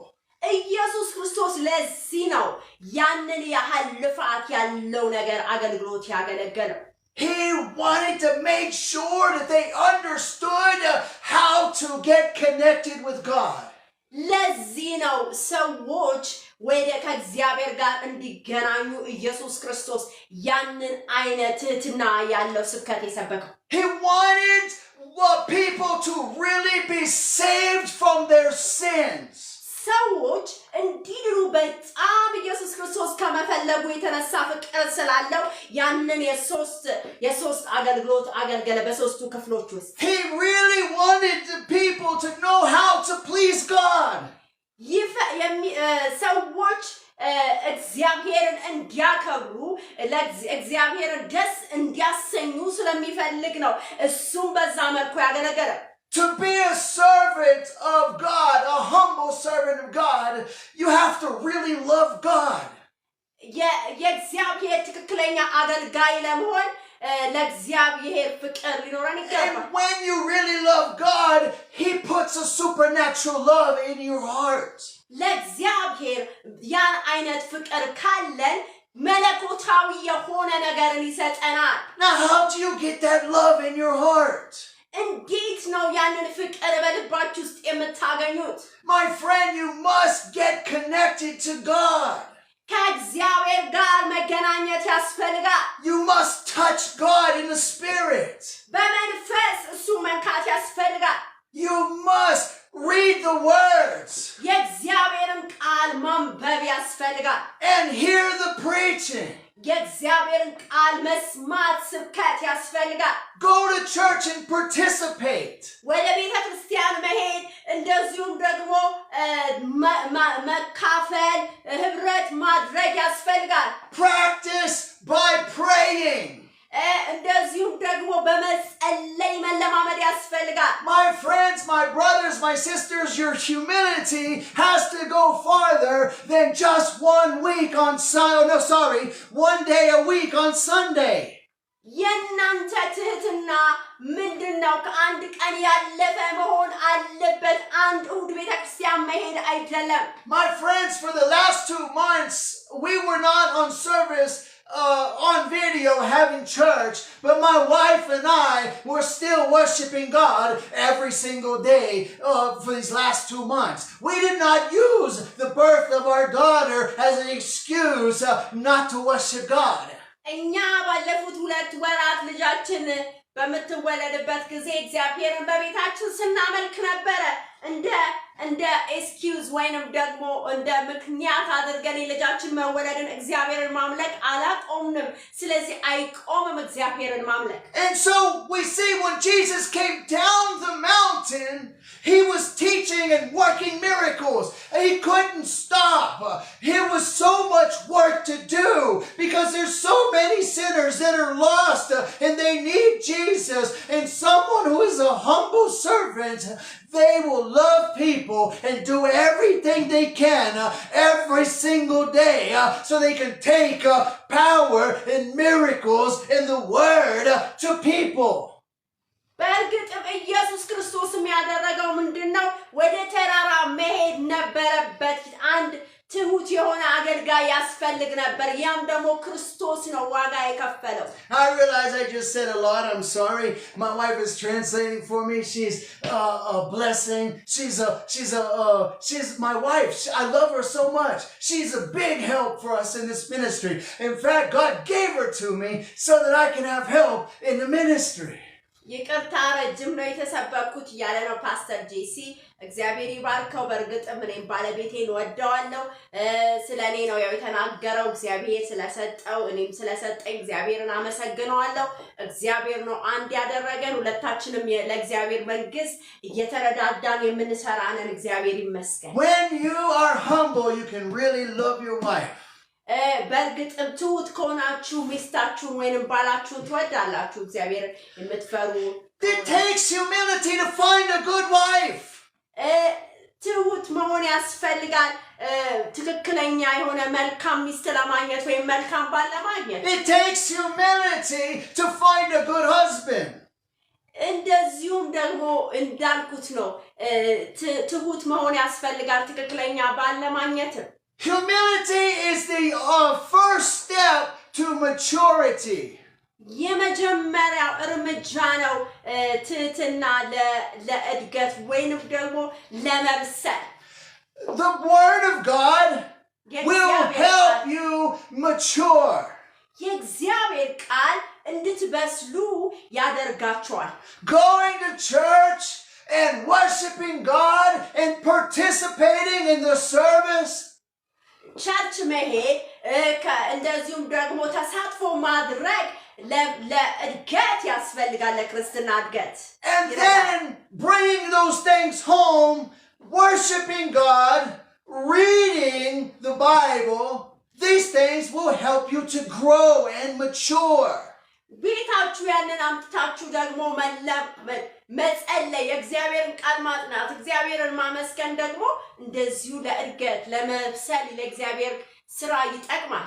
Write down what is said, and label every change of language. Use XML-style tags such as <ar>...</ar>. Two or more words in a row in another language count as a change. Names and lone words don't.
<am>ኢየሱስ ክርስቶስ ለዚህ ነው ያንን ያህል ልፋት ያለው ነገር አገልግሎት ያገለገለው።</am> <en>He wanted to make sure that they understood how to get connected with God.</en> <am>ለዚህ ነው ሰዎች ወደ ከእግዚአብሔር ጋር እንዲገናኙ ኢየሱስ ክርስቶስ ያንን አይነት ትህትና ያለው ስብከት የሰበከው።</am> <en>He wanted people to really be saved from their sins.</en> <am>ሰዎች እንዲድኑ በጣም ኢየሱስ ክርስቶስ ከመፈለጉ የተነሳ ፍቅር ስላለው ያንን የሶስት አገልግሎት አገልገለ በሶስቱ ክፍሎች ውስጥ።</am> <en>He really wanted the people to know how to please God.</en> <am>ሰዎች እግዚአብሔርን እንዲያከብሩ እግዚአብሔርን ደስ እንዲያሰኙ ስለሚፈልግ ነው እሱም በዛ መልኩ ያገለገለ።</am> <en>To be a servant of God, a humble servant of God, you have to really love God.</en> <am>የእግዚአብሔር ትክክለኛ አገልጋይ ለመሆን ለእግዚአብሔር ፍቅር ሊኖረን ይገባል።</am> <en>And when you really love God, He puts a supernatural love in your heart.</en> <am>ለእግዚአብሔር ያን አይነት ፍቅር ካለን መለኮታዊ የሆነ ነገርን ይሰጠናል።</am> <en>Now, how do you get that love in your heart?</en> <am>እንዴት ነው ያንን ፍቅር በልባችሁ ውስጥ የምታገኙት?</am> <en>My friend, you must get connected to God.</en> <am>ከእግዚአብሔር ጋር መገናኘት ያስፈልጋል።</am> <en>You must touch God in the Spirit.</en> <am>በመንፈስ እሱ መንካት ያስፈልጋል።</am> <en>You must read the words</en> <am>የእግዚአብሔርን ቃል ማንበብ ያስፈልጋል።</am> <en>and hear the preaching.</en> <am>የእግዚአብሔርን ቃል መስማት ስብከት ያስፈልጋል።</am> <en>Go to church and participate.</en> <am>ወደ ቤተ ክርስቲያን መሄድ እንደዚሁም ደግሞ መካፈል ህብረት ማድረግ ያስፈልጋል።</am> <en>Practice by praying.</en> <am>እንደዚሁም ደግሞ በመጸለይ መለማመድ ያስፈልጋል።</am> <en>My friends, my brothers, my sisters, your humility has to go farther than just 1 week on one day a week on Sunday.</en> <am>የእናንተ ትህትና ምንድነው? ከአንድ ቀን ያለፈ መሆን አለበት። አንድ እሁድ ቤተክርስቲያን መሄድ አይደለም።</am> <en>My friends, for the last 2 months, we were not on service on video having church, but my wife and I were still worshiping God every single day for these last 2 months. We did not use the birth of our daughter as an excuse not to worship God.</en> <am>እኛ ባለፉት 2 ወራት ልጃችን በምትወለድበት ጊዜ እግዚአብሔርን በቤታችን ስናመልክ ነበረ። እንደ ኤክስኪውዝ ወይንም ደግሞ እንደ ምክንያት አድርገን የልጃችን መወለድን እግዚአብሔርን ማምለክ አላቆምንም። ስለዚህ አይቆምም እግዚአብሔርን ማምለክ።</am> <en>And so we see when Jesus came down the mountain, He was teaching and working miracles. He couldn't stop. There was so much work to do because there's so many sinners that are lost and they need Jesus. And someone who is a humble servant, they will love people and do everything they can every single day so they can take power and miracles in the word to people.</en> <am>በእርግጥም ኢየሱስ ክርስቶስ ያደረገው ምንድነው? ወደ ተራራ መሄድ ነበረበት። አንድ ትሁት የሆነ አገልጋይ ያስፈልግ ነበር። ያም ደግሞ ክርስቶስ ነው ዋጋ የከፈለው።</am> <en>I realize I just said a lot. I'm sorry. My wife is translating for me. She's a blessing. She's my wife. I love her so much. She's a big help for us in this ministry. In fact, God gave her to me so that I can have help in the ministry.</en> <am>ይቅርታ ረጅም ነው የተሰበኩት ያለ ነው ፓስተር ጄሲ። እግዚአብሔር ይባርከው። በእርግጥም እኔም ባለቤቴን ወደዋለሁ። ስለኔ ነው የተናገረው። እግዚአብሔር ስለሰጠው እኔም ስለሰጠኝ እግዚአብሔርን አመሰግነዋለሁ። እግዚአብሔር ነው አንድ ያደረገን። ሁለታችንም ለእግዚአብሔር መንግስት እየተረዳዳን የምንሰራ ነን። እግዚአብሔር ይመስገን።</am> <en>When you are humble, you can really love your wife.</en> <am>በእርግጥም ትሁት ከሆናችሁ ሚስታችሁን ወይንም ባላችሁን ትወዳላችሁ። እግዚአብሔር የምትፈሩ</am> <en>It takes humility to find a good wife.</en> <am>ትሁት መሆን ያስፈልጋል። ትክክለኛ የሆነ መልካም ሚስት ለማግኘት ወይም መልካም ባል ለማግኘት</am> <en>It takes humility to find a good husband.</en> <am>እንደዚሁም ደግሞ እንዳልኩት ነው ትሁት መሆን ያስፈልጋል ትክክለኛ ባል ለማግኘት።</am> <en>Humility is the first step to maturity.</en> <am>የመጀመሪያው እርምጃ ነው ትህትና ለእድገት ወይንም ደግሞ ለመብሰል።</am> <en>The word of God will help you mature.</en> <am>የእግዚአብሔር ቃል እንድትበስሉ ያደርጋችኋል።</am> <en>Going to church and worshiping God and participating in the service.</en> <am>ቸርች መሄድ እንደዚሁም ደግሞ ተሳትፎ ማድረግ ለእድገት ያስፈልጋል፣ ለክርስትና እድገት።</am> <en>And then bringing those things home, worshiping God, reading the Bible, these things will help you to grow and mature.</en> <am>ቤታችሁ ያንን አምጥታችሁ ደግሞ መጸለይ የእግዚአብሔርን ቃል ማጥናት እግዚአብሔርን ማመስገን ደግሞ እንደዚሁ ለእድገት ለመብሰል ለእግዚአብሔር ስራ ይጠቅማል።</am>